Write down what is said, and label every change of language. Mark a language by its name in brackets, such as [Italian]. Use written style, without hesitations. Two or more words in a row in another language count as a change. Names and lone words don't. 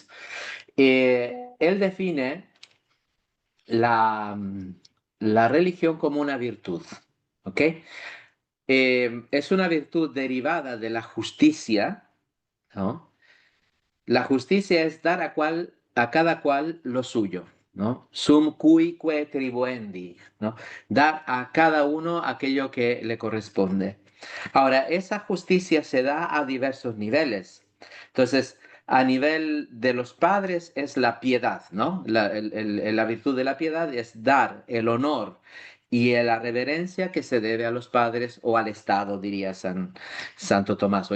[Spanish] Él define la, la religión como una virtud, ¿ok? Es una virtud derivada de la justicia, ¿no? La justicia es dar a cada cual lo suyo, ¿no? [Latin] Sum cuique tribuendi, [Spanish] ¿no? Dar a cada uno aquello que le corresponde. Ahora, esa justicia se da a diversos niveles. Entonces, a nivel de los padres es la piedad, ¿no? La virtud de la piedad es dar el honor y la reverencia que se debe a los padres o al Estado, diría Santo Tomás.